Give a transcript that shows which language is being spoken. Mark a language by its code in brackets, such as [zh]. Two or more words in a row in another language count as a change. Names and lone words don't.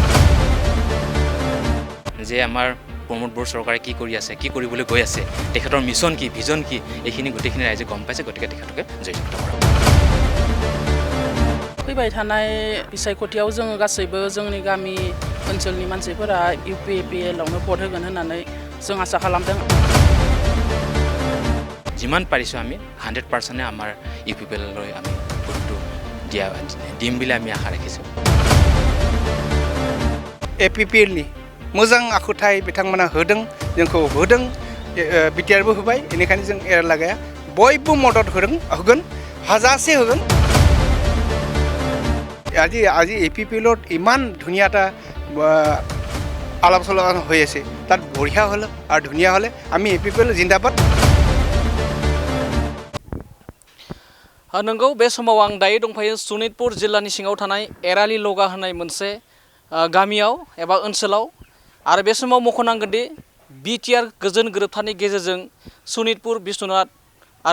[as] যে আমাৰ প্ৰমোদ বড়ো চৰকাৰে কি কৰি আছে কি কৰিবলৈ গৈ আছে তেখেতৰ মিছন কি ভিজন কি এইখিনি গোটেইখিনি ৰাইজে গম পাইছে গতিকে তেখেতকে জয়যুক্ত কৰা [brx] फैबाय थानाय बिसायख'थियाव जोङो गासैबो जोंनि गामि ओनसोलनि मानसिफोरा UPPL आवनो भट होगोन होननानै जों आसा खालामदों [as] जिमान पारिছো আমি 100% আমাৰ UPPL লৈ আমি ভোটটো দিম বুলি আমি আশা ৰাখিছো [brx] UPPL नि मोजां आखुथाय बिथांमोना होदों जोंखौ होदों बिटिआरबो होबाय बेनिखायनो जों एरलागाया बयबो मदद होगोन हाजासे होगोन [as] আজি UPPLত ইমান ধুনীয়া এটা আলাপ-আলোচনা হৈ আছে তাত বঢ়িয়া হল আৰু ধুনীয়া হলে আমি UPPL জিন্দাবাদ [brx] नंगौ बे समाव आं दायो दंफायो सनितपुर जिल्लानि सिङाव थानाय एराली लगा होननाय मोनसे गामियाव एबा ओनसोलाव आरो बे समाव मख'नांगोन दि बिटिआर गोजोन गोरोबथानि गेजेरजों सनितपुर बिश्वनाथ आरो